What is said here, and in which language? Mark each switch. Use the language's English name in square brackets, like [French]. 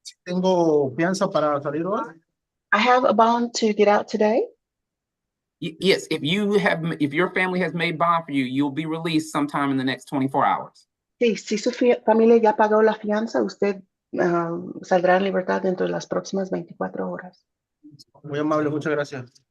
[Spanish] ¿Tengo fianza para salir hoy? [English] I have a bond to get out today. Yes, if your family has made bond for you, you'll be released sometime in the next 24 hours. [Spanish] Sí, si su familia ya pagó la fianza, usted saldrá en libertad dentro de las próximas 24 horas. Muy amable, muchas gracias.